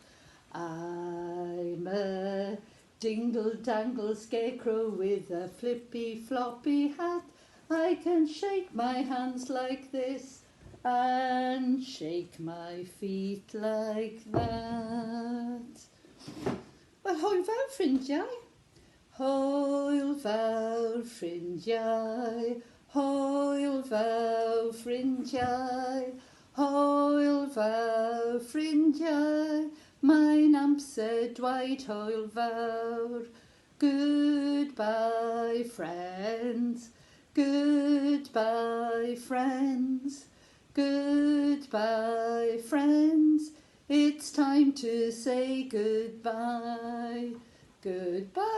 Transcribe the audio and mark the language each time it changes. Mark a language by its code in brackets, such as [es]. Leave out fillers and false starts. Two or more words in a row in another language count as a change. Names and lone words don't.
[en] I'm a dingle-dangle Scarecrow with a flippy-floppy hat. I can shake my hands like this and shake my feet like that. [cy] Wel, hwyl fawr ffrindiau. Hwyl fawr ffrindiau. Hwyl fawr ffrindiau. Hwyl fawr ffrindiau. Mae'n amser dweud hwyl fawr. [en] Goodbye, friends. Goodbye, friends. Goodbye, friends. It's time to say goodbye.